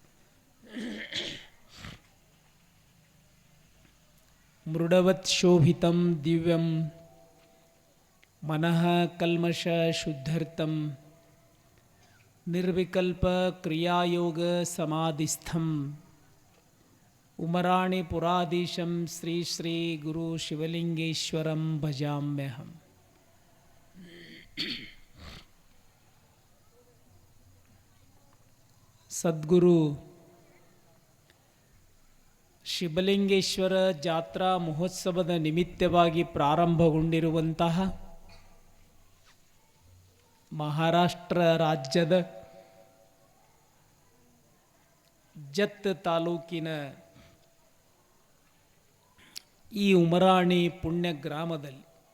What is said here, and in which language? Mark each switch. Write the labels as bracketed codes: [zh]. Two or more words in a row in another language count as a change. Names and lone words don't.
[sa] ಮೃಡವತ್ ಶೋಭಿತಂ ದಿವ್ಯಂ ಮನಃ ಕಲ್ಮಷ ಶುದ್ಧರ್ಥಂ ನಿರ್ವಿಕಲ್ಪ ಕ್ರಿಯಾಯೋಗ ಸಮಾಧಿಸ್ಥಂ ಉಮರಾಣಿ ಪುರಾಧೀಶಂ ಶ್ರೀ ಶ್ರೀ ಗುರು ಶಿವಲಿಂಗೇಶ್ವರಂ ಭಜಾಮ್ಯಹಂ. [kn] ಸದ್ಗುರು ಶಿವಲಿಂಗೇಶ್ವರ ಜಾತ್ರಾ ಮಹೋತ್ಸವದ ನಿಮಿತ್ತವಾಗಿ ಪ್ರಾರಂಭಗೊಂಡಿರುವಂತಹ ಮಹಾರಾಷ್ಟ್ರ ರಾಜ್ಯದ ಜತ್ ತಾಲೂಕಿನ ಈ ಉಮರಾಣಿ ಪುಣ್ಯ ಗ್ರಾಮದಲ್ಲಿ